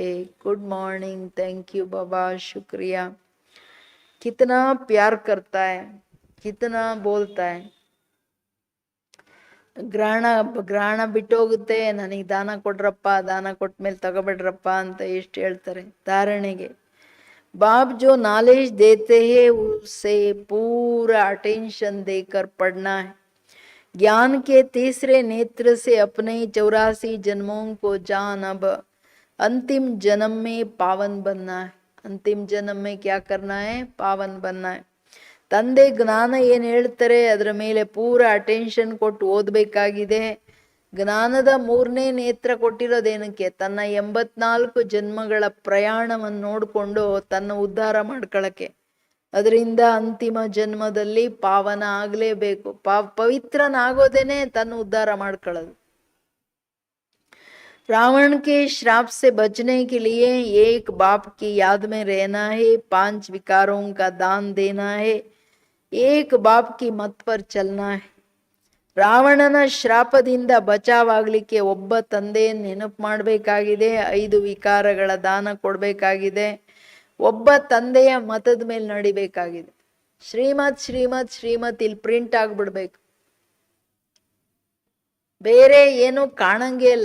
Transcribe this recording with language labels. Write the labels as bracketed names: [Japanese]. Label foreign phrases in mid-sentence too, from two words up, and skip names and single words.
[English] good morning, thank you [Hindi] बाबा, शुक्रिया. कितना प्यार करता है, कितना बोलता है. [Kannada] ಗ್ರಹಣ ಬಿಟ್ಟೋಗುತ್ತೆ, ನನಗೆ ದಾನ ಕೊಡ್ರಪ್ಪ, ದಾನ ಕೊಟ್ಮೇಲೆ ತಗೋಬೇಡ್ರಪ್ಪ ಅಂತ ಎಷ್ಟು ಹೇಳ್ತಾರೆ ಧಾರಣೆಗೆ. [Hindi] बाप जो नॉलेज देते हैं उससे पूरा अटेंशन देकर पढ़ना है. ज्ञान के तीसरे नेत्र से अपने 84 जन्मों को जान अब अंतिम जन्म में पावन बनना है. अंतिम जन्म में क्या करना है? पावन बनना है. [Kannada] ತಂದೆ ಜ್ಞಾನ ಏನು ಹೇಳ್ತಾರೆ ಅದರ ಮೇಲೆ ಪೂರ ಅಟೆನ್ಷನ್ ಕೊಟ್ಟು ಓದಬೇಕಾಗಿದೆ. ಜ್ಞಾನದ 3ನೇ ನೇತ್ರ ಕೊಟ್ಟಿರೋದೇನಕ್ಕೆ? ತನ್ನ 84 ಜನ್ಮಗಳ ಪ್ರಯಾಣವನ್ನು ನೋಡಿಕೊಂಡು ತನ್ನ ಉದ್ಧಾರ ಮಾಡ್ಕೊಳ್ಳಕ್ಕೆ. ಅದರಿಂದ ಅಂತಿಮ ಜನ್ಮದಲ್ಲಿ ಪಾವನ ಆಗಲೇಬೇಕು. ಪವಿತ್ರನಾಗೋದೇನೆ ತನ್ನ ಉದ್ಧಾರ ಮಾಡ್ಕೊಳ್ಳೋದು. [Hindi] रावण के श्राप से बचने के लिए एक बाप की याद में रहना है, 5 विकारों का दान देना है, एक बाप की मत पर चलना है. [Kannada] ರಾವಣನ ಶ್ರಾಪದಿಂದ ಬಚಾವಾಗಲಿಕ್ಕೆ ಒಬ್ಬ ತಂದೆಯನ್ನು ನೆನಪು ಮಾಡಬೇಕಾಗಿದೆ, 5 ವಿಕಾರಗಳ ದಾನ ಕೊಡಬೇಕಾಗಿದೆ, ಒಬ್ಬ ತಂದೆಯ ಮತದ ಮೇಲೆ ನಡಿಬೇಕಾಗಿದೆ. ಶ್ರೀಮತ್ ಶ್ರೀಮತ್ ಶ್ರೀಮತ್ ಇಲ್ಲಿ ಪ್ರಿಂಟ್ ಆಗ್ಬಿಡ್ಬೇಕು, ಬೇರೆ ಏನು ಕಾಣಂಗೇ ಇಲ್ಲ.